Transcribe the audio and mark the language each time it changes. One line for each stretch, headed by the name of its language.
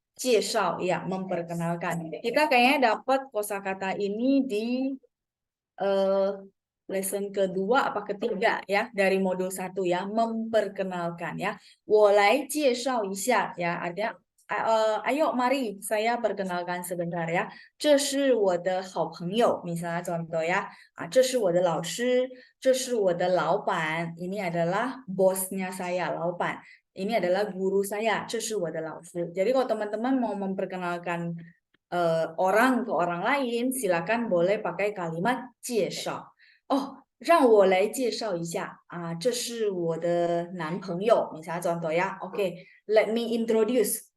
Indonesian: 介绍 ya memperkenalkan. Kita kayaknya dapat kosakata ini di lesson kedua apa ketiga ya dari modul 1 ya, memperkenalkan ya.
Chinese: 我来介绍一下
Indonesian: ya artinya ayo mari saya perkenalkan sebentar ya.
Chinese: 这是我的好朋友
Indonesian: misalnya contoh ya.
Chinese: 这是我的老师，这是我的老板.
Indonesian: Ini adalah bosnya saya, 老板. Ini adalah guru saya,
Chinese: 这是我的老师.
Indonesian: Jadi kalau teman-teman mau memperkenalkan orang ke orang lain, silakan boleh pakai kalimat 介绍.
Chinese: Oh, 让我来介绍一下这是我的男朋友
Indonesian: misalnya contoh ya.
Chinese: Oke,
English: let me introduce.